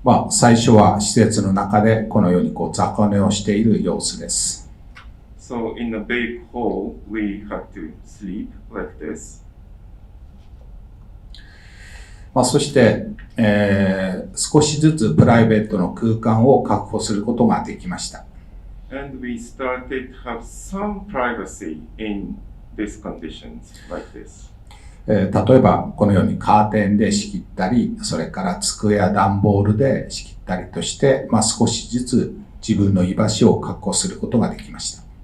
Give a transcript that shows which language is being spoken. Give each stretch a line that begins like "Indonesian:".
Japanese: 最初は施設の中でこのように雑魚寝をしている様子です。
English: So in a big hall, we had to sleep like this.
Japanese: そして、少しずつプライベートの空間を確保することができました。
English: And we started to have some privacy in these conditions like this.
Japanese: 例えばこのようにカーテンで仕切ったり、それから机や段ボールで仕切ったりとして、少しずつ自分の居場所を確保することができました。